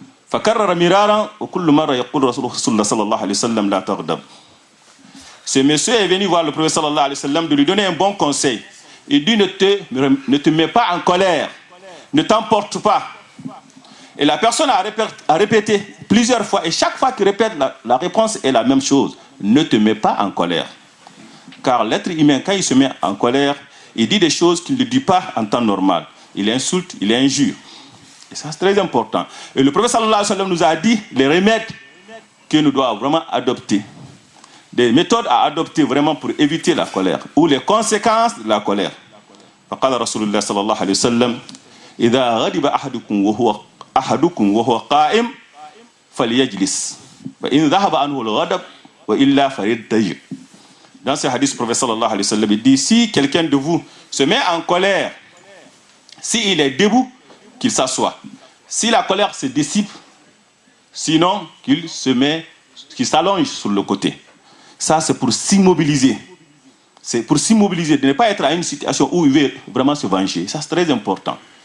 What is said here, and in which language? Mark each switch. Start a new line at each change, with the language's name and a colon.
Arabic: فكرر مرارا وكل مرة يقول رسول الله صلى الله عليه وسلم لا تغضب.
French: Ce monsieur est venu voir le prophète sallallahu alayhi wa sallam de lui donner un bon conseil. Il dit ne te mets pas en colère, ne t'emporte pas. Et la personne a répété plusieurs fois, et chaque fois qu'il répète, la réponse est la même chose. Ne te mets pas en colère. Car l'être humain, quand il se met en colère, il dit des choses qu'il ne dit pas en temps normal. Il insulte, il injure. Et ça, c'est très important. Et le prophète sallallahu alayhi wa sallam nous a dit les remèdes que nous devons vraiment adopter. Des méthodes à adopter vraiment pour éviter la colère, ou les conséquences de la colère.
Arabic: فقال رسول الله صلى الله عليه وسلم إذا غضب أحدكم وهو قائم فليجلس فإن ذهب عنه الغضب وإلا فليضطجع.
French: Dans ce hadith, le prophète sallallahu alayhi wa sallam dit, si quelqu'un de vous se met en colère, s'il est debout, qu'il s'assoie. Si la colère se dissipe, sinon qu'il s'allonge sur le côté. Ça, c'est pour s'immobiliser. C'est pour s'immobiliser, de ne pas être à une situation où il veut vraiment se venger. Ça, c'est très important.